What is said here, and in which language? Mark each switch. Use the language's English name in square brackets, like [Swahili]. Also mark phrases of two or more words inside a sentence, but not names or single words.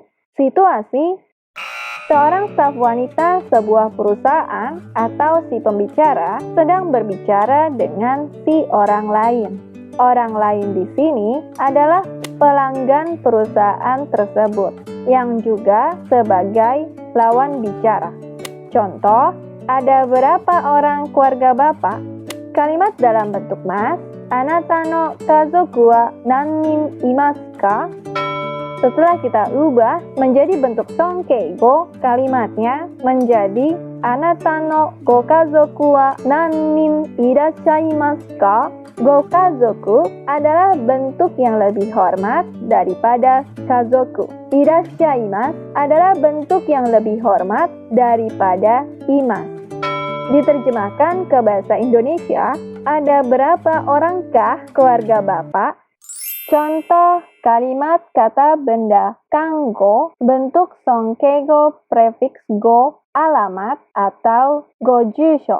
[Indonesian] Situasi, seorang staf wanita sebuah perusahaan atau si pembicara sedang berbicara dengan si orang lain. Orang lain di sini adalah pelanggan perusahaan tersebut yang juga sebagai lawan bicara. Contoh, ada berapa orang keluarga Bapak? Kalimat dalam bentuk mas, [Japanese] あなたの家族は何人いますか? [Indonesian] Setelah kita ubah menjadi bentuk sonkeigo, kalimatnya menjadi [Japanese] あなたのご家族は何人いらっしゃいますか? [Indonesian] Gokazoku adalah bentuk yang lebih hormat daripada kazoku. Irashaimasu adalah bentuk yang lebih hormat daripada imasu. Diterjemahkan ke bahasa Indonesia, ada berapa orangkah keluarga Bapak? Contoh kalimat kata benda kanggo bentuk sonkeigo prefiks go alamat atau gojusho.